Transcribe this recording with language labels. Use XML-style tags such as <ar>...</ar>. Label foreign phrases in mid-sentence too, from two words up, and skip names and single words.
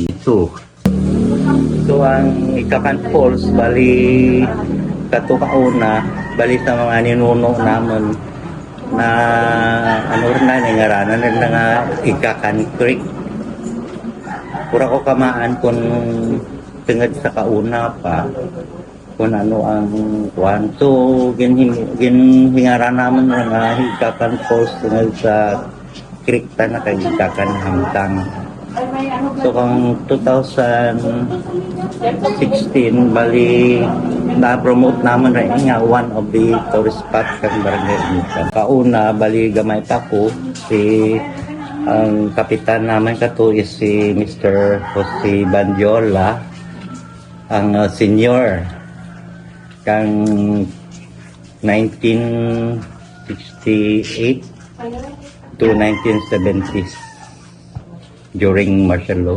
<hil>So ang Ikakan Falls, bali katukauna, bali sa mga ninuno naman na ano rin na, nangaranan rin na nga Ikakan Creek. Pura ko kamaan kung tungod sa kauna pa, kung ano ang kuhan. So, ginhingara naman nga Ikakan Falls tungkol sa creek ta na kay Ikakan Hamtang. So, kung 2016, bali, na-promote naman rin nga</hil> <en>one of the tourist spots</en> <hil>kang barangay Initan. Kauna, bali, gamay pa ko, ang kapitan naman kato is si Mr. Jose Bandiola, ang senior kang 1968 to 1970s</hil> <en>during martial law.</en>